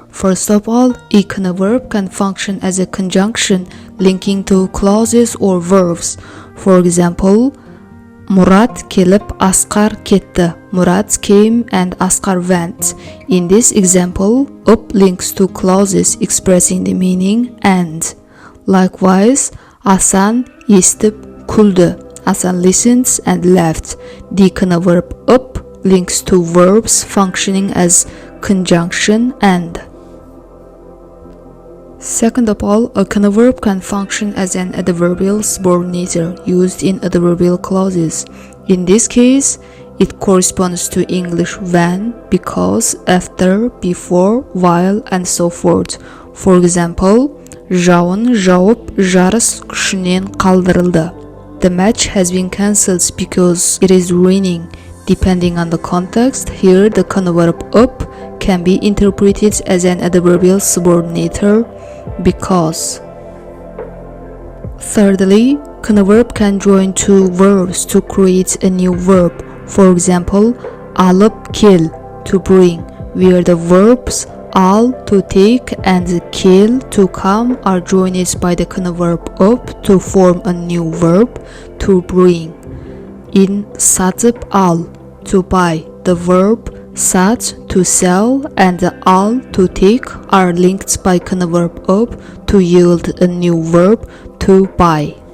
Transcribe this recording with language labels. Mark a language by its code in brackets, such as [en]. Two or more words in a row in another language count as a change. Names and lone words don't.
[en] First of all, a converb can function as a conjunction linking two clauses or verbs. For example, [kk] Murat kelip Asqar ketdi. [en] Murat came and Asqar went. In this example, up links two clauses expressing the meaning and. [kk] Likewise, Hasan естіп күлді. [en] Hasan listened and left. The converb up links two verbs functioning as conjunction and. Second of all, a converb can function as an adverbial subordinator used in adverbial clauses. In this case, it corresponds to English when, because, after, before, while, and so forth. For example, [kk] жауын жауып жарыс күшінен қалдырылды. [en] The match has been cancelled because it is raining. Depending on the context, here the converb up can be interpreted as an adverbial subordinator because. Thirdly, converb can join two verbs to create a new verb. For example, [kk] alып кел, [en] to bring, where the verbs al, to take, and kел, to come, are joined by the converb up to form a new verb, to bring. In [kk] сатып al, [en] to buy, the verb sat, to sell, and the al, to take, are linked by converb up to yield a new verb, to buy.